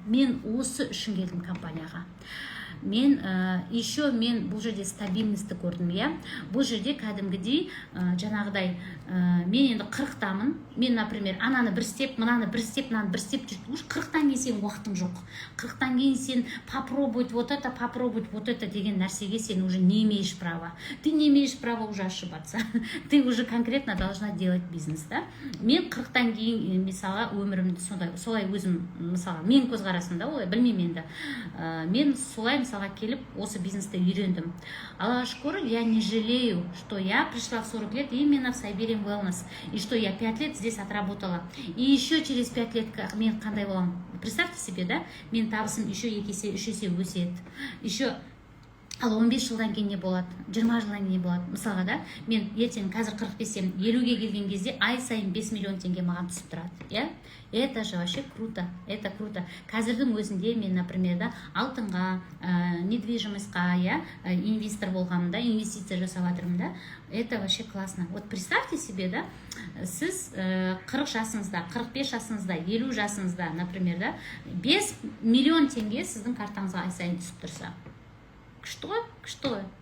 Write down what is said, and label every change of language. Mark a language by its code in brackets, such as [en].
[kk] Мен осы үшін келдім компанияға. Мен [ru] еще [kk] мен бұл жерде стабильностьті көрдім, иә. Бұл жерде кәдімгідей жаңағыдай мен енді 40-тамын. Мен, [ru] например, [kk] ананы бір істеп, мынаны бір істеп, мынаны бір істеп жүрдім. 40-тан кейін сен уақытың жоқ. 40-тан кейін сен [ru] попробовать вот это [kk] деген нәрсеге сен [ru] уже не имеешь права. Ты не имеешь права уже ошибаться. Ты уже конкретно должна делать бизнес, да? [kk] Мен 40-тан кейін мысалы өмірімді солай өзім мысалы мен көзқарасымда олай білмеймін енді. Мен солай мысалға келіп осы бизнесті үйрендім. Аллаға шүкір, [ru] я не жалею, что я пришла в 40 лет именно в Siberian Wellness, и что я 5 лет здесь отработала. И еще через 5 лет [kk] мен қандай боламын? [ru] Представьте себе, да? [kk] Мен табысым [ru] еще [kk] 2 есе, 3 есе өседі. Еще ал 15 жылдан кейін не болады? 20 жылдан кейін не болады? Мысалға да, мен ертең қазір 45-тен 50-ге келген кезде ай сайын 5 миллион теңге маған түсіп тұрады, иә? [ru] Это же вообще круто, это круто. [kk] Қазірдің өзінде мен, [ru] например, [kk] да, алтынға, недвижимостьқа, иә, инвестор болғанымда, инвестиция жасап жатырмын да. [ru] Это вообще классно. Вот представьте себе, [kk] да, сіз 40 жасыңызда, 45 жасыңызда, 50 жасыңызда, [ru] например, [kk] да, 5 миллион теңге сіздің картаңызға ай сайын түсіп тұрса. [ru] Что?